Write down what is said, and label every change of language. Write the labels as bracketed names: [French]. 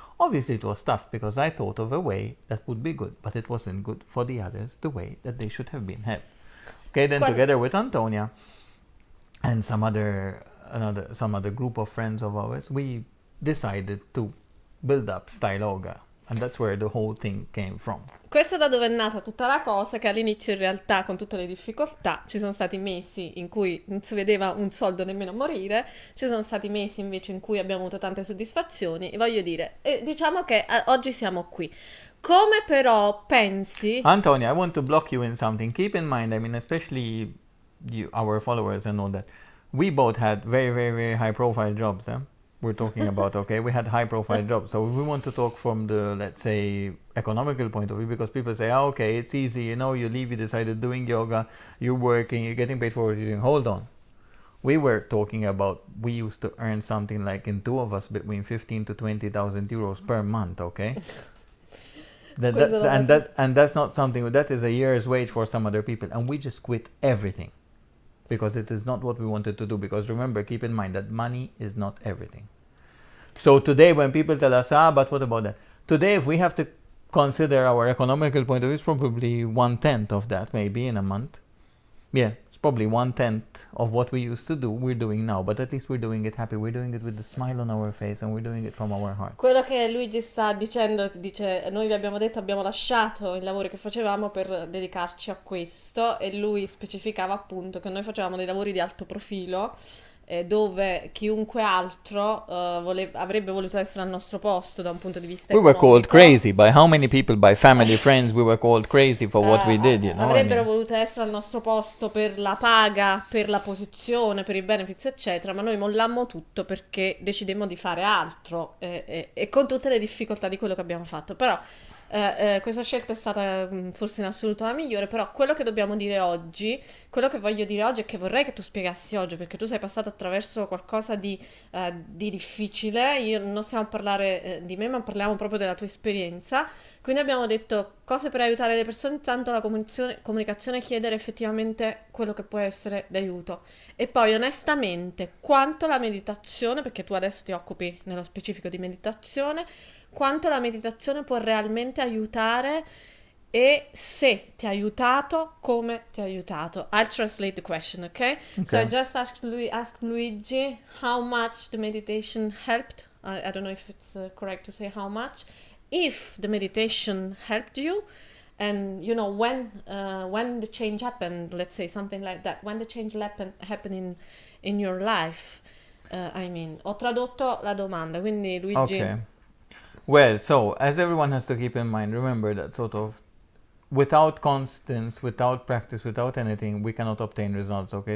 [English] Obviously it was tough because I thought of a way that would be good, but it wasn't good for the others the way that they should have been helped. Okay, then together with Antonia and some other group of friends of ours, we decided to build up Style Yoga, and that's where the whole thing came from. [Italian] Questo è da dove è nata tutta la cosa, che all'inizio in realtà con tutte le difficoltà ci sono stati mesi in cui non si vedeva un soldo nemmeno morire, ci sono stati mesi invece in cui abbiamo avuto tante soddisfazioni e voglio dire, diciamo che oggi siamo qui. Come però pensi... [English] Antonia, I want to block you in something. Keep in mind, especially our followers and all that, we both had very, very, very high profile jobs. We're talking about, okay, we had high profile jobs. So if we want to talk from the, let's say, economical point of view, because people say, okay, it's easy, you leave, you decided doing yoga, you're working, you're getting paid for what you're doing. Hold on. We were talking about, we used to earn something like in two of us between 15 to 20,000 euros per month, okay? That's not something, that is a year's wage for some other people. And we just quit everything. Because it is not what we wanted to do. Because remember, keep in mind that money is not everything. So today, when people tell us, but what about that? Today, if we have to consider our economical point of view, it's probably 1/10 of that, maybe in a month. Yeah, it's probably 1/10 of what we used to do, we're doing now, but at least we're doing it happy, we're doing it with a smile on our face, and we're doing it from our heart. [Italian] Quello che Luigi sta dicendo, dice, noi vi abbiamo detto abbiamo lasciato i lavori che facevamo per dedicarci a questo e lui specificava appunto che noi facevamo dei lavori di alto profilo dove chiunque altro avrebbe voluto essere al nostro posto da un punto di vista [English] We were called [Italian] economico. [English] crazy by how many people, by family, friends, we were called crazy for what we did, you know? [Italian] Avrebbero voluto essere al nostro posto per la paga, per la posizione, per i benefits, eccetera, ma noi mollammo tutto perché decidemmo di fare altro e con tutte le difficoltà di quello che abbiamo fatto. Però questa scelta è stata forse in assoluto la migliore, però quello che dobbiamo dire oggi, quello che voglio dire oggi e che vorrei che tu spiegassi oggi, perché tu sei passato attraverso qualcosa di difficile, io non stiamo a parlare di me, ma parliamo proprio della tua esperienza. Quindi abbiamo detto cose per aiutare le persone, intanto la comunicazione, chiedere effettivamente quello che può essere d'aiuto. E poi onestamente quanto la meditazione, perché tu adesso ti occupi nello specifico di meditazione, quanto la meditazione può realmente aiutare e se ti ha aiutato, come ti ha aiutato. [English] I'll translate the question, okay? So I just asked Luigi how much the meditation helped. I don't know if it's correct to say how much. If the meditation helped you, and you know when the change happened, let's say something like that, when the change happened in your life. I mean, [Italian] ho tradotto la domanda, quindi Luigi. [English] Okay. Well, so as everyone has to keep in mind, remember that sort of without constance, without practice, without anything, we cannot obtain results, okay?